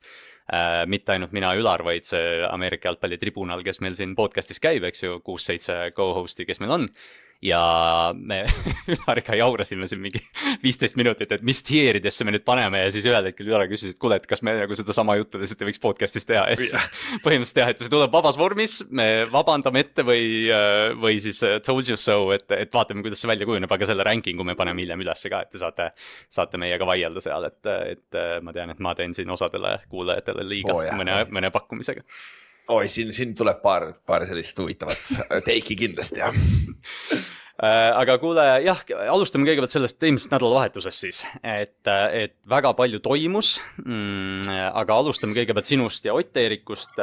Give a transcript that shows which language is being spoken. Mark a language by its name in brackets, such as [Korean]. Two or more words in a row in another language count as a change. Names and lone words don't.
[Estonian] Mitte ainult mina Ülar, vaid see Ameerika jalgpalli tribunal, kes meil siin podcastis käib, eks ju, 6-7 co-hosti, kes meil on. Ja me Ülariga jaurasime siin mingi 15 minutit, et mis tieridesse me nüüd paneme ja siis ühel hetkel Ülar küsis, et kuule, et kas me nagu seda sama juttu lihtsalt ei võiks podcastis teha. Põhimõtteliselt jah, et see tuleb vabas vormis, me vabandame ette või siis [English] told you so, [Estonian] et vaatame, kuidas see välja kujuneb, aga selle rankingu me paneme hiljem ülesse ka, et te saate meiega vaielda seal, et ma tean, et ma teen siin osadele kuulajatele liiga mõne pakkumisega. Oi, siin tuleb paar sellist huvitavat teiki kindlasti, jah. Aga kuule, jah, alustame kõigepealt sellest eelmisest nädalavahetusest siis, et väga palju toimus, aga alustame kõigepealt sinust ja Ott-Eerikust.